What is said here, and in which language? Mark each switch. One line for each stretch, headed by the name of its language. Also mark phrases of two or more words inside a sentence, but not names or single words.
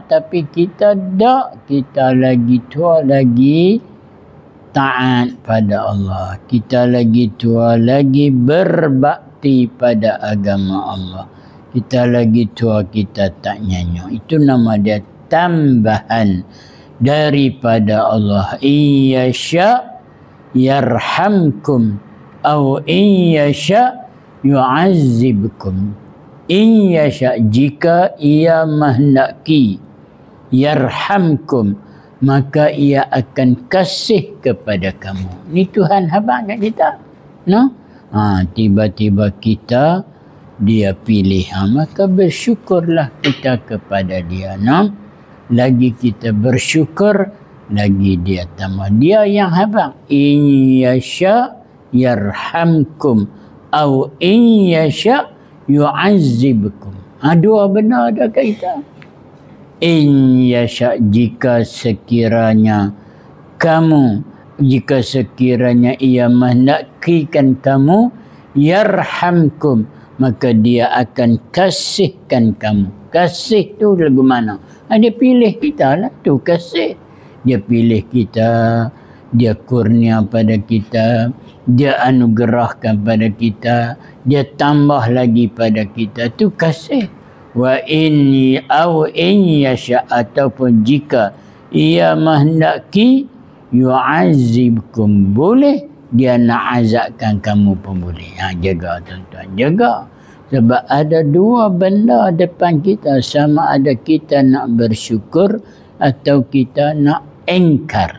Malay: Tapi kita tak, kita lagi tua lagi taat pada Allah, kita lagi tua lagi berbakti pada agama Allah, kita lagi tua kita tak nyanyuk. Itu nama dia tambahan daripada Allah.
Arabic: إن يشأ يرحمكم أو إن يشأ يعذبكم. إن يشأ,
Malay: jika ia menghendaki, yarhamkum, maka ia akan kasih kepada kamu. Ni Tuhan habaq kat kita, no? Tiba-tiba kita dia pilih, maka bersyukurlah kita kepada dia, no? Lagi kita bersyukur, lagi dia tambah. Dia yang habaq.
Arabic: إن يشأ يرحمكم أو إن يشأ يعذبكم.
Malay: Dua benda ada kat kita.
Arabic: إن يشأ,
Malay: jika sekiranya ia menghendakikan kamu, yarhamkum, maka dia akan kasihkan kamu. Kasih tu lagu mana? Dia pilih kita lah tu kasih. Dia pilih kita, dia kurnia pada kita, dia anugerahkan pada kita, dia tambah lagi pada kita, tu kasih.
Arabic: وإني أو إن يشأ,
Malay: ataupun jika ia menghendaki, yu'azzibkum, boleh dia nak azabkan kamu pun boleh. Jaga tuan-tuan, jaga. Sebab ada dua benda depan kita, sama ada kita nak bersyukur atau kita nak engkar.